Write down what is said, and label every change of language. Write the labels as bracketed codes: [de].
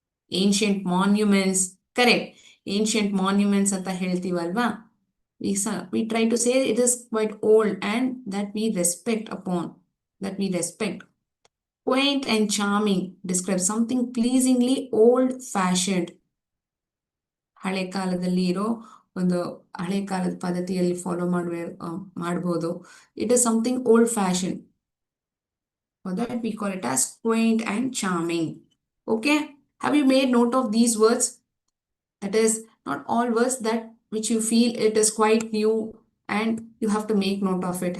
[en] Ancient monuments, correct. Ancient monuments [kn] ಅಂತ ಹೇಳ್ತೀವಲ್ವಾ, [en] we try to say it is quite old and that we respect upon, that we respect. Quaint and charming describe something pleasingly old fashioned. [kn] ಹಳೆ ಕಾಲದಲ್ಲಿ ಇರೋ ಒಂದು ಹಳೆ ಕಾಲದ ಪದ್ಧತಿಯಲ್ಲಿ follow ಮಾಡ್ಬೋದು. [en] It is something old fashioned. For that we call it as quaint and charming. Okay, have you made note of these words? That is not all words that which you feel it is quite new and you have to make note of it.